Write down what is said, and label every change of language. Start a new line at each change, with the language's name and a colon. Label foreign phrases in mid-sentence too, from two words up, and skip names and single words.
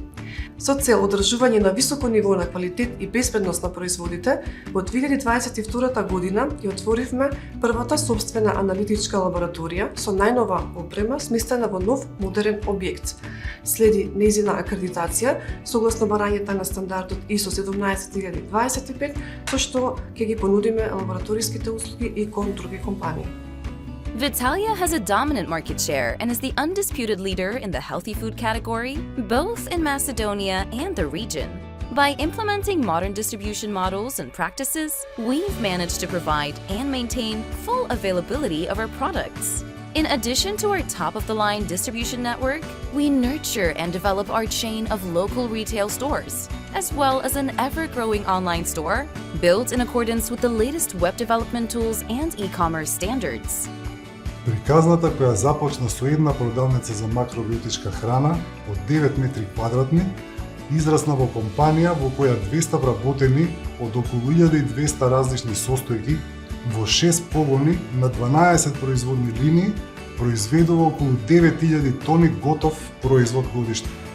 Macedonian: Со цел одржување на високо ниво на квалитет и безбедност на производите, во 2022 година ја отворивме првата собствена аналитичка лабораторија со најнова опрема сместена во нов модерен објект. Следи нејзина акредитација согласно барањата на стандардот ISO 17025, со што ќе ги понудиме лабораториските услуги и кон други компании.
English: Vitalia has a dominant market share and is the undisputed leader in the healthy food category, both in Macedonia and the region. By implementing modern distribution models and practices, we've managed to provide and maintain full availability of our products. In addition to our top-of-the-line distribution network, we nurture and develop our chain of local retail stores, as well as an ever-growing online store built in accordance with the latest web development tools and e-commerce standards.
Macedonian: Приказната која започна со една продавница за макробиотичка храна од 9 метри квадратни, израсна во компанија во која 200 вработени од околу 1200 различни состојки во 6 погони на 12 производни линии произведува околу 9000 тони готов производ годишно.